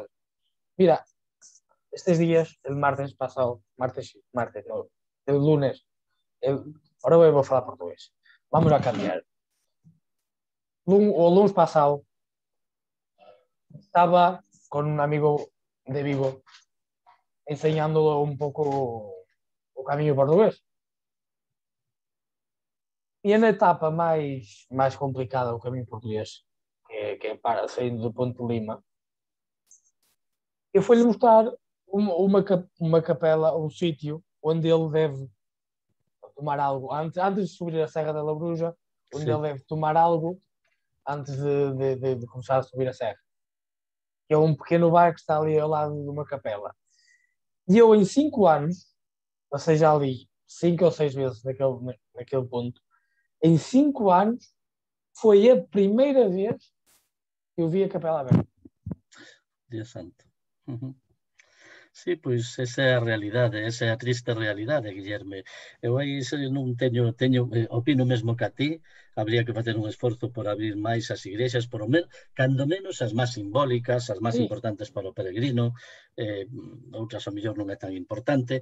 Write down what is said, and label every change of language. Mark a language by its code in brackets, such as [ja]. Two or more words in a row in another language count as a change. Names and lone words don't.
[es] Mira, estos días, el martes pasado, no, el lunes, ahora voy a hablar portugués, vamos a cambiar. [gl] O lunes pasado, estaba con un amigo de Vigo enseñándolo un poco o camiño portugués. E a etapa máis complicada o camiño portugués, [pt] que para saindo do Ponte de Lima, eu fui-lhe mostrar uma capela, um sítio onde ele deve tomar algo, antes de subir a Serra da Labruja, onde [gl] Sí. [pt] ele deve tomar algo antes de começar a subir a serra. Que é um pequeno bar que está ali ao lado de uma capela. E eu, em 5 anos, ou seja, ali 5 ou 6 vezes naquele ponto, em 5 anos, foi a primeira vez que eu vi a capela aberta. [es] Dios santo. Uh-huh. [gl] Sí, pois esa é a realidade, esa é a triste realidade, Guillerme. Eu aí non teño opino mesmo que a ti, habría que facer un esforzo por abrir máis as igrexas, cando menos as máis simbólicas, as máis Sí. importantes para o peregrino, outras ao mellor non é tan importante.